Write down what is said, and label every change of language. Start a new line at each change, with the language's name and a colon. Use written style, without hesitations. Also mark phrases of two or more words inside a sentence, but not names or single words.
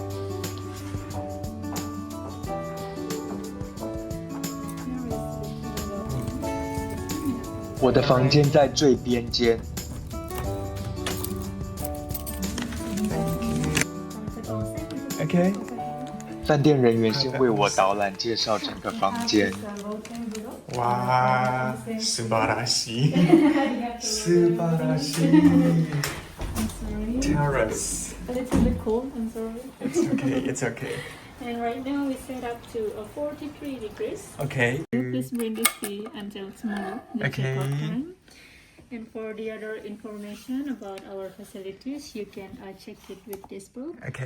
Chinese: 我的房间在最边间。OK， 饭店人员先为我导览介绍整个房间。哇，
Japanese: 素晴らしい，素晴らしい。Terrace.
English: A little bit cold, I'm sorry. It's okay. It's okay. And right now we set up to 43 degrees. Okay. Please bring this tea until tomorrow, the Okay. checkout time. And for the other information about our facilities, you can check it with this book. Okay.